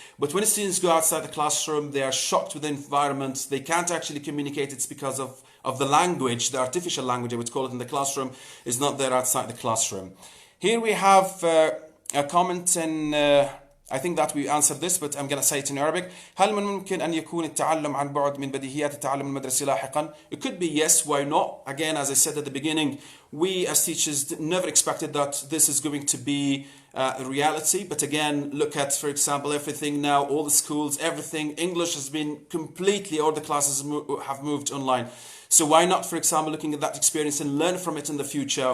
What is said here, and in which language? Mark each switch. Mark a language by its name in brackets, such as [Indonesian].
[English] But when students go outside the classroom, they are shocked with the environment. They can't actually communicate. It's because of the language, the artificial language, I would call it, in the classroom, is not there outside the classroom. Here we have a comment in... I think that we answered this, but I'm going to say it in Arabic. [Arabic] هل من ممكن أن يكون التعلم عن بعد من بديهيات التعلم المدرسي لاحقا? [English] It could be yes, why not? Again, as I said at the beginning, we as teachers never expected that this is going to be a reality. But again, look at, for example, everything now, all the schools, everything. English has been completely, all the classes have moved online. So why not, for example, looking at that experience and learn from it in the future?